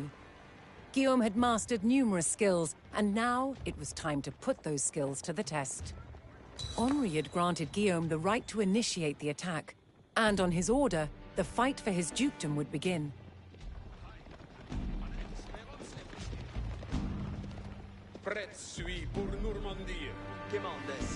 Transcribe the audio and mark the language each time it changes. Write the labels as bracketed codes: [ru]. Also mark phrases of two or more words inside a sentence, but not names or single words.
[en] Guillaume had mastered numerous skills, and now it was time to put those skills to the test. Henri had granted Guillaume the right to initiate the attack, and on his order, the fight for his dukedom would begin. [fr] Prête suis pour Normandie. Quemandes.